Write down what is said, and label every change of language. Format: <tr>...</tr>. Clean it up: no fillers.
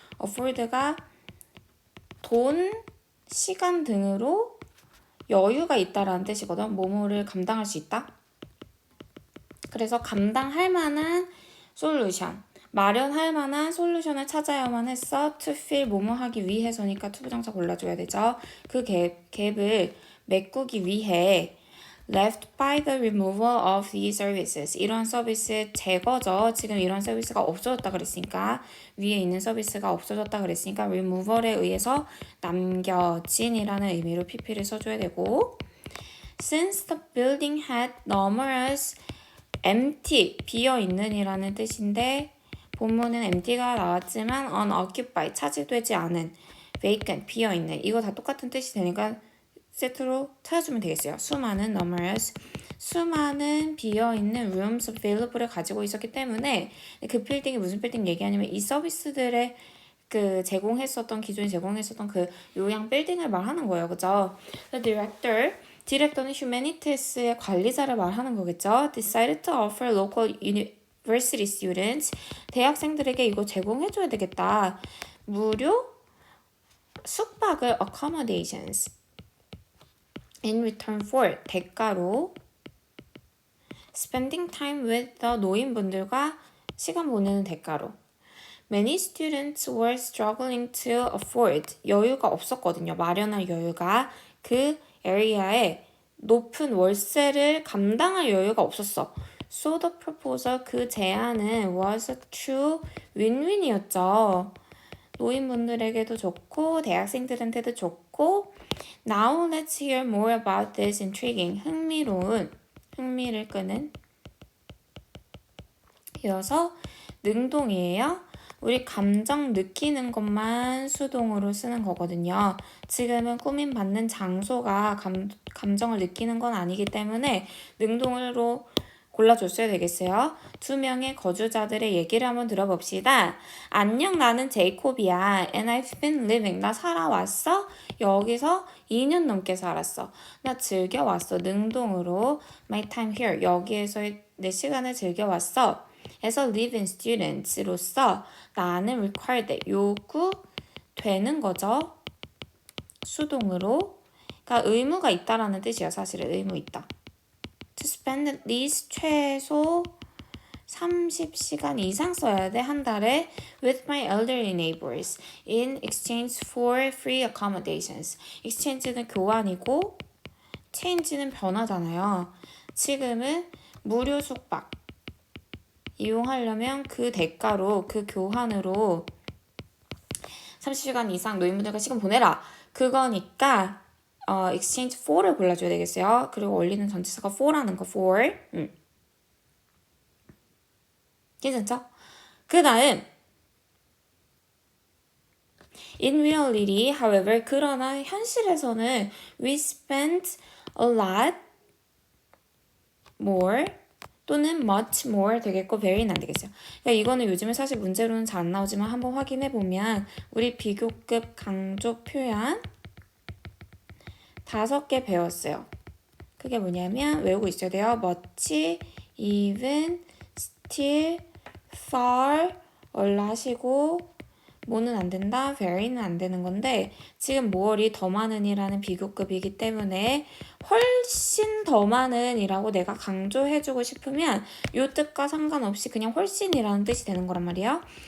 <ko>afford가 돈, 시간 등으로 여유가 있다라는 뜻이거든. 뭐뭐를 감당할 수 있다. 그래서 감당할 만한 솔루션, 마련할 만한 솔루션을 찾아야만 했어. to fill 뭐뭐 하기 위해서니까 to 부정사 골라줘야 되죠. 그 갭을 메꾸기 위해</ko> <en>left by the removal of these services.</en> <ko>이런 서비스의 제거죠. 지금 이런 서비스가 없어졌다 그랬으니까 위에 있는 서비스가 없어졌다 그랬으니까 removal에 의해서 남겨진이라는 의미로 pp를 써줘야 되고</ko> <en>since the building had numerous empty,</en> <ko>비어있는이라는 뜻인데 본문은 empty가 나왔지만 unoccupied, 차지되지 않은 vacant, 비어있는 이거 다 똑같은 뜻이 되니까 세트로 찾아주면 되겠어요. 수많은 numerous, 수많은 비어있는 rooms available을 가지고 있었기 때문에 그 빌딩이 무슨 빌딩 얘기하냐면 이 서비스들의 그 기존에 제공했었던 그 요양 빌딩을 말하는 거예요. 그죠? The 디렉터는 휴메니티스의 관리자를 말하는 거겠죠.</ko> <en>Decided to offer local university students.</en> <ko>대학생들에게 이거 제공해줘야 되겠다. 무료 숙박을 accommodations.</ko> <en>in return for 대가로 spending time with the</en> <ko>노인분들과 시간 보내는 대가로.</ko> <en>Many students were struggling to afford.</en> <ko>여유가 없었거든요. 마련할 여유가. 그 에리아에 높은 월세를 감당할 여유가 없었어.</ko> <en>So the proposal,</en> <ko>그 제안은</ko> <en>was a true win-win이었죠.</en> <ko>노인분들에게도 좋고 대학생들한테도 좋고.</ko> <en>Now let's hear more about this intriguing,</en> <ko>흥미를 끄는. 이어서 능동이에요. 우리 감정 느끼는 것만 수동으로 쓰는 거거든요. 지금은 꾸밈받는 장소가 감정을 느끼는 건 아니기 때문에 능동으로 골라줬어야 되겠어요. 2명의 거주자들의 얘기를 한번 들어봅시다. 안녕, 나는 제이콥이야.</ko> <en>And I've been living.</en> <ko>나 살아왔어? 여기서 2년 넘게 살았어. 나 즐겨왔어.</ko> <en>능동으로 my time here.</en> <ko>여기에서의 내 시간을 즐겨왔어.</ko> <en>As a living students로서 나는 required.</en> <ko>요구되는 거죠. 수동으로. 그러니까 의무가 있다라는 뜻이야. 사실은 의무 있다.</ko> <en>To spend at least</en> <ko>최소 30시간 이상 써야 돼, 한 달에</ko> <en>with my elderly neighbors in exchange for free accommodations.</en> <ko>exchange는 교환이고 change는 변화잖아요. 지금은 무료 숙박 이용하려면 그 대가로 그 교환으로 30시간 이상 노인분들과 시간 보내라. 그거니까 exchange for를 골라줘야 되겠어요. 그리고 원리는 전치사가 for라는 거, for. 괜찮죠?</ko> <en>그 다음 in reality, however,</en> <ko>그러나 현실에서는</ko> <en>we spent a lot more 또는 much more 되겠고 very는 안 되겠어요.</en> <ko>그러니까 이거는 요즘에 사실 문제로는 잘 안 나오지만 한번 확인해보면 우리 비교급 강조 표현 5개 배웠어요. 그게 뭐냐면 외우고 있어야 돼요. much, even, still, far, 얼 하시고 뭐는 안 된다, very는 안 되는 건데 지금 more이 더 많은이라는 비교급이기 때문에 훨씬 더 많은이라고 내가 강조해주고 싶으면 이 뜻과 상관없이 그냥 훨씬이라는 뜻이 되는 거란 말이야.</ko>